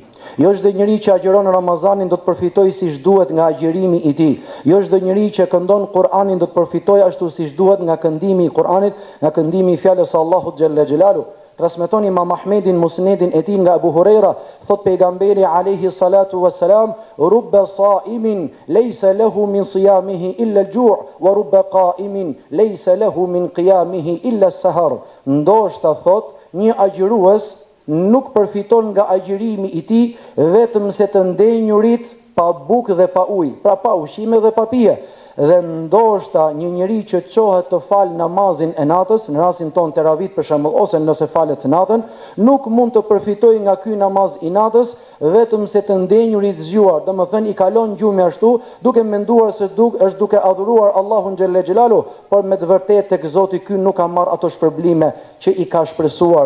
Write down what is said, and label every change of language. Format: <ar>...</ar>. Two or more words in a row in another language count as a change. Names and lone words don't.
<sq>Jo çdo njeri që agjeron në Ramazanin do të përfitojë siç duhet nga agjerimi i tij. Jo çdo njeri që këndon Kur'anin do të përfitojë ashtu siç duhet nga këndimi i Kur'anit, nga këndimi i fjalës së Allahut</sq> <ar>جل جلاله.</ar> <sq>transmeton Imam Ahmedin musnedin e tij nga Abu Huraira, thot pejgamberi</sq> <ar>عليه الصلاة والسلام رب صائم ليس له من صيامه إلا الجوع ورب قائم ليس له من قيامه إلا السهر.</ar> <sq>Ndoshta thot një agjërues nuk përfiton nga agjërimi i tij vetëm se të ndenjurit pa bukë dhe pa ujë, pra pa ushqime dhe pa pije. Dhe ndoshta një njeri që qohet të falë namazin e natës, në rastin ton teravit për shembull, ose nëse falet natën, nuk mund të përfitojë nga ky namaz i natës vetëm se të ndenjurit zgjuar, domethënë i kalon gjumi ashtu, duke menduar se është duke adhuruar Allahun</sq> <ar>جل جلاله,</ar> <sq>por me të vërtetë tek Zoti ky nuk ka marrë ato shpërblime që i ka shpresuar.</sq>